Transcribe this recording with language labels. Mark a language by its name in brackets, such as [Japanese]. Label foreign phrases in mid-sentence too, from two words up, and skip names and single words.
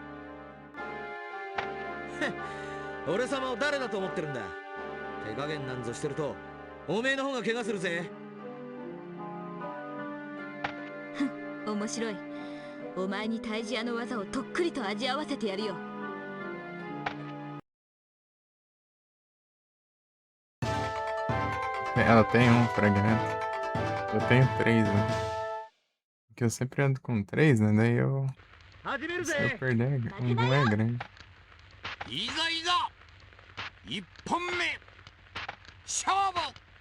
[Japanese] 俺様を誰だと思ってるんだ。手加減なんぞしてるとおめえの方が怪我するぜ。面白い。お前に退治屋の技をとっくりと味合わせてやるよ。 [Portuguese] Ela tem um fragmento. Eu tenho 3, né? Porque eu sempre ando com 3, né? Daí eu. [Japanese] 始める [Portuguese] Se eu [Japanese] ぜ。 [Portuguese] perder, um é grande. [Japanese] いざいざ1本目勝負。